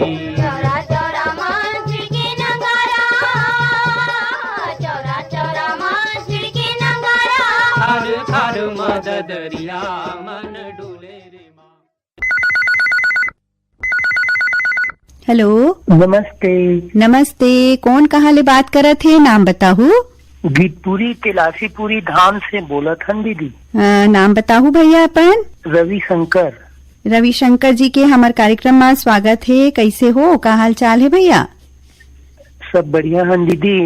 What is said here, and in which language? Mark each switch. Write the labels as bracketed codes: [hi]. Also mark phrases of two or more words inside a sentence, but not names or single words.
[hne] चौरा चौरा माँ झिड़के नगारा चौरा चौरा माँ झिड़के नगारा खार खार मददरिया मन डुले रे मांग हेलो नमस्ते। नमस्ते, कौन कहाँ ले बात करत है, नाम बताहू। गीतपुरी तिलासीपुरी धाम से बोलत हन दीदी। नाम बताहू भैया अपन। रविशंकर। रविशंकर जी के हमार कार्यक्रम में स्वागत है। कैसे हो, का हाल चाल है भैया? सब बढ़िया हन दीदी।